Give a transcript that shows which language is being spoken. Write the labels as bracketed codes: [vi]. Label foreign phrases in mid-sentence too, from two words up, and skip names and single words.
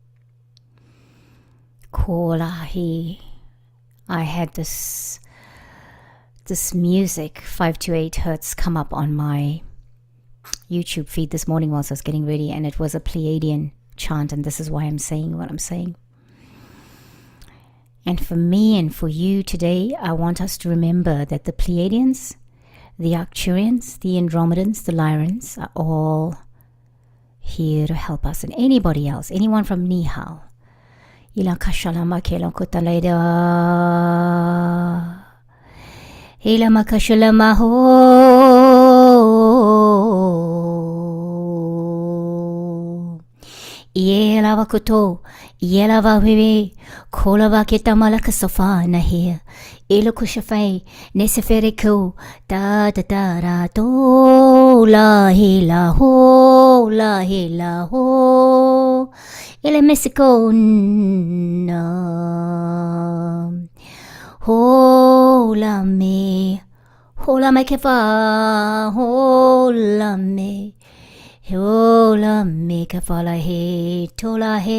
[en] I had this music 528 hertz come up on my YouTube feed this morning whilst I was getting ready, and it was a Pleiadian chant, and this is why I'm saying what I'm saying. And for me and for you today, I want us to remember that the Pleiadians, the Arcturians, the Andromedans, the Lyrans are all here to help us, and anybody else, anyone from Nihal. Ila kashalama kela kutaleda. Ila makashalama ho. Iela vakuto, iela vavivi, kola vakita malaka sofa na here. Ilo kushafai, neseferiku, da da da da do, la hila ho, la hila ho. Ile Mexico na hola me kefa hola me kefa la he tola